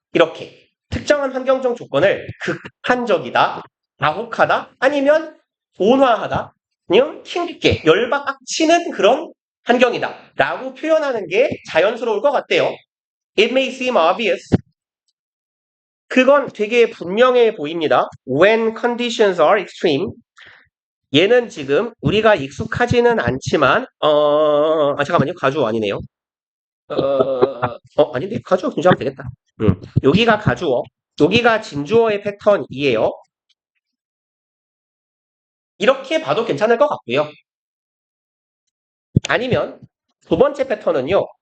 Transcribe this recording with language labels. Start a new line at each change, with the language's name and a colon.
Korean: 이렇게 특정한 환경적 조건을 극한적이다. 가혹하다. 아니면 온화하다. 아니면 힘있게 열받치는 그런 환경이다. 라고 표현하는 게 자연스러울 것 같대요.
English: It may seem obvious.
Korean: 그건 되게 분명해 보입니다.
English: When conditions are extreme.
Korean: 얘는 지금 우리가 익숙하지는 않지만 잠깐만요. 가주어 아니네요. 아닌데 가주어 분주하면 되겠다. 여기가 가주어. 여기가 진주어의 패턴이에요. 이렇게 봐도 괜찮을 것 같고요. 아니면 두 번째 패턴은요.